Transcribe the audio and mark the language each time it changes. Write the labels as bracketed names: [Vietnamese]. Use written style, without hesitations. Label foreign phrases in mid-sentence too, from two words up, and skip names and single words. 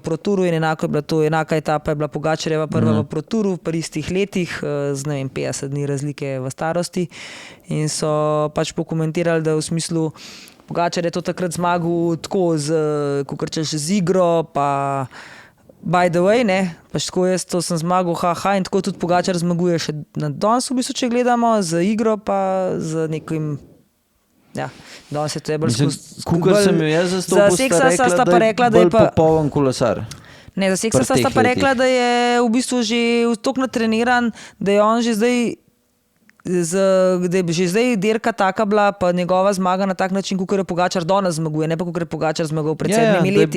[Slovenian] Proturu in enaka etapa je bila Pogačarjeva prva v Proturu pri istih letih, z ne vem, 50 dni razlike v starosti in so pač pokomentirali, da v smislu Pogačar je to takrat zmagal tako kakor češ z igro, pa [English] by the way, [Slovenian] ne, pač tako jaz to sem zmagal, in tako tudi Pogačar zmaguje še na danes v bistvu, če gledamo, z igro pa z nekim, ja, danes je to je bolj Kukor sem jo jaz zastopil, sta rekla, da je bolj popoln kolesar. Ne, za Seksasa sta pa rekla, da je v bistvu že toliko natreniran, da je on že zdaj da je že zdaj dirka taka bila, pa njegova zmaga na tak način, kakor je Pogačar danes zmaguje, ne pa kakor je Pogačar zmagal pred 7 leti.